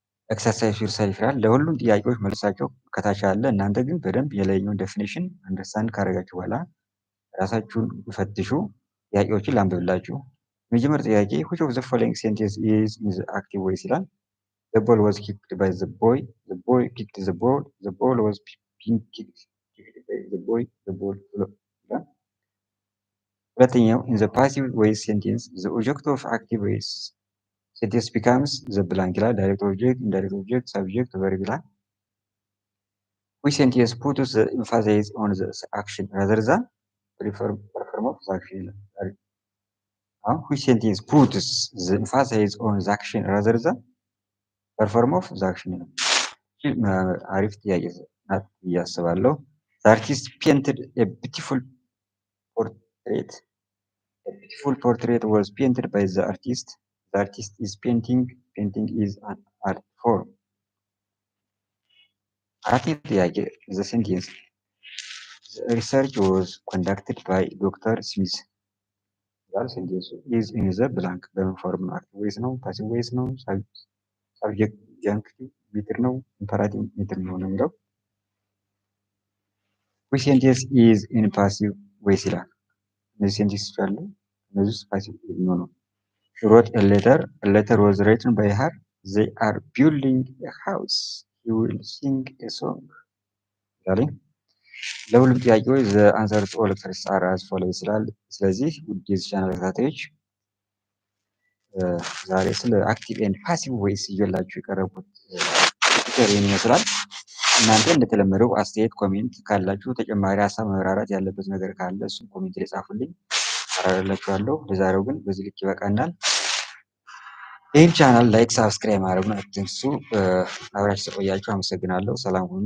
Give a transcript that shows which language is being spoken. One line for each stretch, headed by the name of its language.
Amharic: ኤክሰርሳይዝ ዩርሰልፍ ይላል። ለሁሉም ጥያቄዎች መልሳቸው ከታች አለ። እናንተ ግን በደንብ የላይኛውን ዴፊኒሽን አንደርስታንድ ካደረጋችሁ በኋላ ራሳችሁን ፈትሹ። ጥያቄዎችን ላንብብላችሁ። የመጀመሪያው ጥያቄ
English: which of the following sentence is in the active voice
Amharic: ይላል።
English: The ball was kicked by the boy. The boy kicked the ball. The ball was being kicked by the boy. The ball flew.
Amharic: ሁለተኛው
English: in the passive voice sentence the object of active voice sentence becomes the blank
Amharic: ይላል።
English: direct object, indirect object, subject, verb ይላል። which sentence puts the emphasis on the action rather than perform of the action ይላል። which sentence puts the emphasis on the action rather than perform of the action ይላል።
Amharic: አሪፍ ጥያቄ ናት ብዬ አስባለሁ።
English: The artist painted a beautiful portrait. A beautiful portrait was painted by the artist. The artist is painting. Painting is an art form.
Amharic: አራተኛው ጥያቄ
English: the sentence the research was conducted by Dr.
Amharic: Smith ይላል። ሴንቴንሱ
English: is in the blank
Amharic: በምን ፎርም ነው? አክቲቭ ቮይስ ነው? ፓሲቭ ቮይስ ነው? ሳብጀክት ጃንክቲቭ ሜትር ነው? ኢምፐራቲቭ ሜትር ነው ነው የሚለው
English: which sentence is in passive voice
Amharic: ይላል። እነዚህ ሴንቴንሶች አሉ። እነዚህ ውስጥ ፓሲቭ የሚሆነው
English: she wrote a letter. A letter was written by her. They are building a house. He will sing a song.
Amharic: ለሁሉም ጥያቄዎች
English: the answer to all questions are as follows
Amharic: ይላል። ስለዚህ ውድ የዚህ ቻናል ተከታታዮች ዛሬ ስለ አክቲቭ ኤንድ ፓሲቭ ቮይስ ይዤላችሁ የቀረብኩት ቱቶር ይህን ይመስላል። እናንተ እንደተለመደው አስተያየት ኮሜንት ካላችሁ ተጨማሪ ሀሳብ መብራራት ያለበት ነገር ካለ እሱን ኮሜንት ላይ ጻፉልኝ፣ አብራራላችኋለሁ። ለዛሬው ግን በዚህ ልክ ይበቃናል። ይህን ቻናል ላይክ፣ ሳብስክራይብ ማድረጉን አትርሱ። አብራችሁ ስለቆያችሁ አመሰግናለሁ። ሰላም ሁኑ።